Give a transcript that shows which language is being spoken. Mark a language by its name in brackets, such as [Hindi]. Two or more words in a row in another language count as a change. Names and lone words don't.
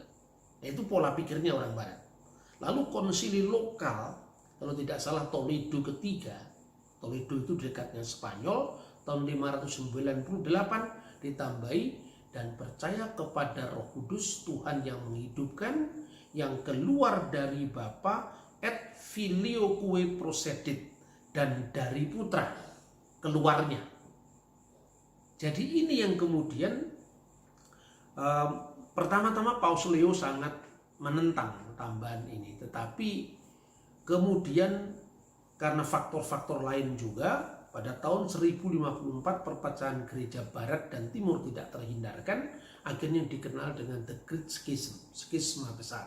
[Indonesian] Itu pola pikirnya orang barat. Lalu konsili lokal, kalau tidak salah Toledo ketiga, Toledo itu dekatnya Spanyol, tahun 598 ditambahi, dan percaya kepada Roh Kudus, Tuhan yang menghidupkan, yang keluar dari Bapa, [Latin] et filioque procedit, [Indonesian] dan dari Putra keluarnya. Jadi ini yang kemudian pertama-tama Paus Leo sangat menentang tambahan ini, tetapi kemudian karena faktor-faktor lain juga, pada tahun 1054 perpecahan gereja barat dan timur tidak terhindarkan, akhirnya dikenal dengan [English] The Great Schism, [Indonesian] skisma besar.